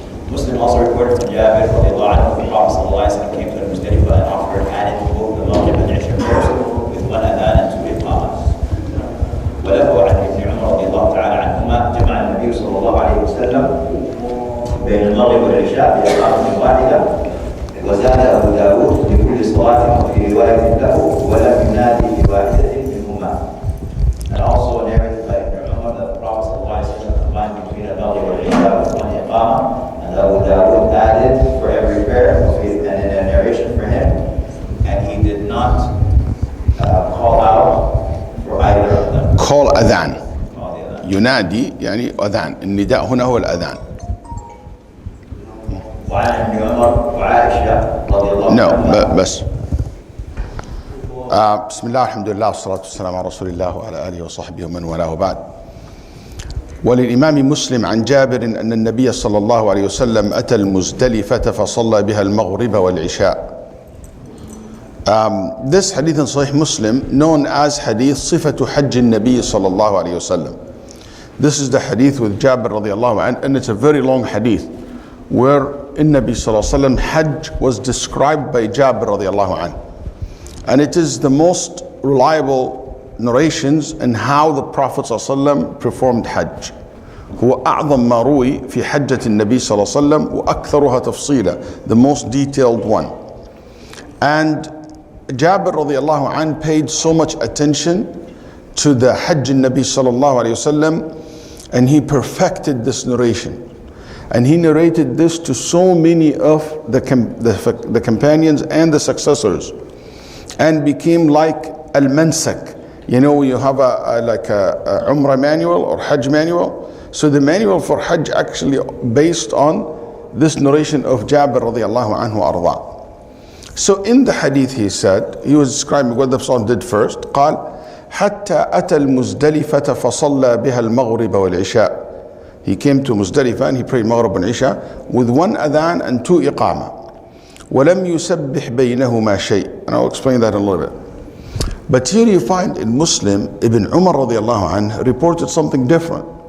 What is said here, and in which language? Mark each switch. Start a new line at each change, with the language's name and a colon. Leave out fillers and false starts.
English: Muslim also reported from Jabir radiallahu anhu the Prophet sallallahu alaihi wasallam came to Muzdalifah and offered added both the Maghrib and Isha prayers with one adhan and two iqamas.
Arabic: وله عن ابن عمر رضي الله تعالى عنهما جمع النبي صلى الله عليه وسلم بين المغرب والعشاء بإقامة واحدة وزاد أبو داود لكل صلاة وفي رواية له ولم ينادي بواحدة منهما.
English: And also narrated by Ibn Umar that the Prophet sallallahu alaihi wasallam combined between the Maghrib and Isha with one iqamah. Abu Dawud added for every prayer and in a narration for him, and he did not call out for either of them. call
Arabic: أذان. ينادي يعني أذان. النداء هنا هو الأذان. وعن ابن عمر وعائشة رضي الله عنها. بس. بسم الله الحمد لله والصلاة والسلام على رسول الله وعلى آله وصحبه ومن والاه وبعد. وللإمام مسلم عن جابر أن النبي صلى الله عليه وسلم أتى المزدلفة فصلى بها المغرب والعشاء.
English: This hadith in Sahih Muslim known as hadith
Arabic: صفة حج النبي صلى الله عليه وسلم.
English: This is the hadith with Jabir
Arabic: رضي الله عنه,
English: and it's a very long hadith where in Nabi
Arabic: صلى الله عليه وسلم
English: Hajj was described by Jabir رضي الله عنه, and it is the most reliable narrations and how the Prophet ﷺ performed Hajj.
Arabic: هو أعظم ما روي في حجة النبي صلى الله عليه وسلم وأكثرها تفصيلا,
English: the most detailed one. And Jabir
Arabic: رضي الله عنه
English: paid so much attention to the Hajj
Arabic: النبي صلى الله عليه وسلم,
English: and he perfected this narration. And he narrated this to so many of the companions and the successors, and became like al-mansak. You know, you have like a Umrah manual or Hajj manual. So the manual for Hajj actually based on this narration of Jabir radiallahu anhu arda. So in the hadith he said, he was describing what the Prophet did first.
Arabic: قال حتى أتى المزدلفة فصلى بها المغرب والعشاء.
English: He came to Muzdalifah and he prayed Maghrib and Isha with one adhan and two iqama.
Arabic: ولم يسبح بينهما شيء.
English: And I'll explain that in a little bit. But here you find in Muslim, Ibn Umar radiallahu anh reported something different.